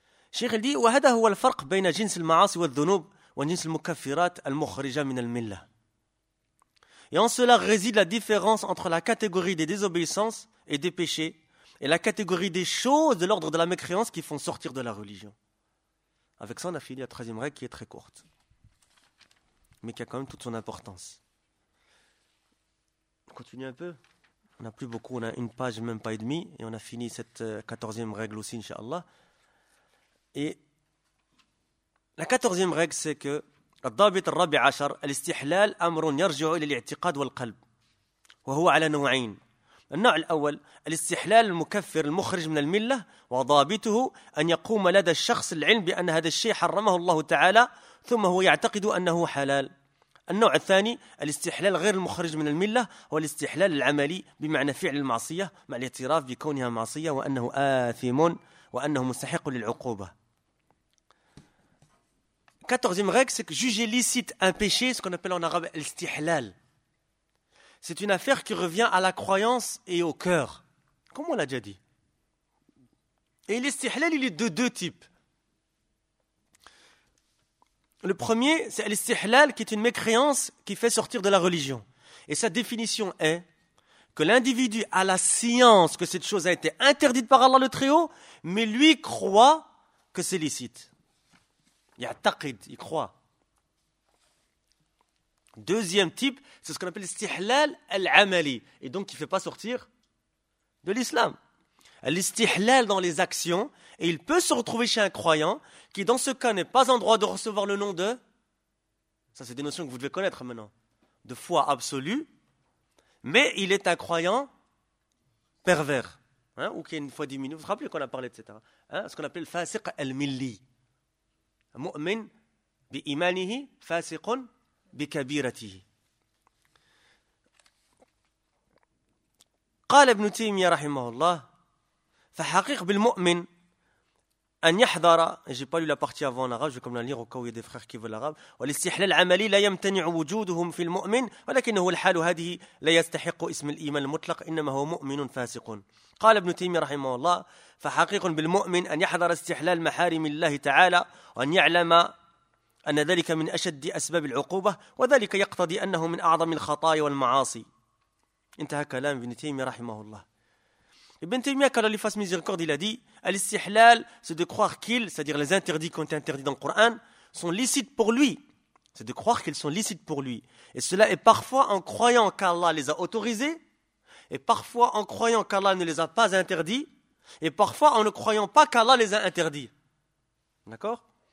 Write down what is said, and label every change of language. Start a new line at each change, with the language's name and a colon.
French: Cheikh dit «
Arabic: وهذا هو الفرق بين جنس المعاصي والذنوب وجنس المكفرات المخرجة من الملة.
French: » Et en cela réside la différence entre la catégorie des désobéissances et des péchés et la catégorie des choses de l'ordre de la mécréance qui font sortir de la religion. Avec ça, on a fini la troisième règle qui est très courte, mais qui a quand même toute son importance. On continue un peu. On n'a plus beaucoup, on a une page, même pas et demie, et on a fini cette 14e règle aussi, inshallah. Et la 14e règle, c'est que
Arabic: الضابط الرابع عشر الاستحلال أمر يرجع إلى الاعتقاد والقلب وهو على نوعين. النوع الأول الاستحلال المكفر المخرج من الملة وضابطه أن يقوم لدى الشخص العلم بأن هذا الشيء حرمه الله تعالى ثم هو يعتقد أنه حلال. النوع الثاني الاستحلال غير المخرج من الملة هو الاستحلال العملي بمعنى فعل المعصية مع الاعتراف بكونها معصية وأنه آثم وأنه مستحق للعقوبة.
French: 14e règle, c'est que juger licite un péché, ce qu'on appelle en arabe al-istihlal. C'est une affaire qui revient à la croyance et au cœur, comme on l'a déjà dit. Et l'istihlal, il est de deux types. Le premier, c'est l'istihlal qui est une mécréance qui fait sortir de la religion. Et sa définition est que l'individu a la science que cette chose a été interdite par Allah le Très-Haut, mais lui croit que c'est licite. Il y a taqid, il croit. Deuxième type, c'est ce qu'on appelle l'istihlal al-amali, et donc qui ne fait pas sortir de l'islam. L'istihlal dans les actions, et il peut se retrouver chez un croyant qui dans ce cas n'est pas en droit de recevoir le nom de, ça c'est des notions que vous devez connaître maintenant, de foi absolue, mais il est un croyant pervers, hein, ou qui a une foi diminuée. Vous vous rappelez qu'on a parlé, etc. Hein, ce qu'on appelle le fasiq al-milli.
Arabic: مؤمن بإيمانه فاسق بكبيرته. قال ابن تيمية رحمه الله: فحقيق بالمؤمن أن يحضر
French: j'ai pas lu la partie avant en arabe, je vais comme la lire au cas où il y a des frères qui veulent l'arabe.
Arabic: والاستحلال عملي لا يمتنع وجودهم في المؤمن ولكنه الحال هذه لا يستحق اسم الإيمان المطلق إنما هو مؤمن فاسق. قال ابن تيمية رحمه الله: فحقيق بالمؤمن أن يحضر استحلال محارم الله تعالى وأن يعلم أن ذلك من أشد أسباب العقوبة وذلك يقتضي أنه من أعظم الخطايا والمعاصي. انتهى كلام ابن تيمية رحمه الله.
French: Ibn Taymiyyah, qu'Allah lui fasse miséricorde, il a dit: Al-Istihlal, c'est de croire qu'il, c'est-à-dire les interdits qui ont été interdits dans le Coran, sont licites pour lui. C'est de croire qu'ils sont licites pour lui. Et cela est parfois en croyant qu'Allah les a autorisés, et parfois en croyant qu'Allah ne les a pas interdits, et parfois en ne croyant pas qu'Allah les a interdits. D'accord?